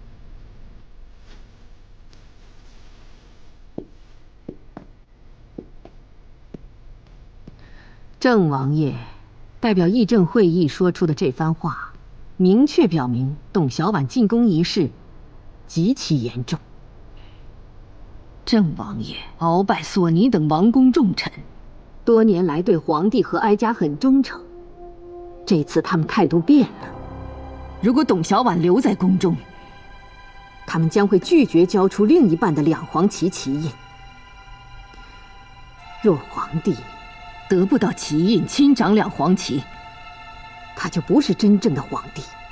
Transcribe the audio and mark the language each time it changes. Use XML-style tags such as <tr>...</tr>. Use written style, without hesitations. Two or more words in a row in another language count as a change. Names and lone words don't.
<zh>鄭王爺代表議政會議說出的這番話，明確表明董小宛進宮一事極其嚴重。鄭王爺鰲拜索尼等王公重臣， 多年来对皇帝和哀家很忠诚，这次他们态度变了。如果董小宛留在宫中，他们将会拒绝交出另一半的两黄旗旗印。若皇帝得不到旗印，亲掌两黄旗，他就不是真正的皇帝。</zh>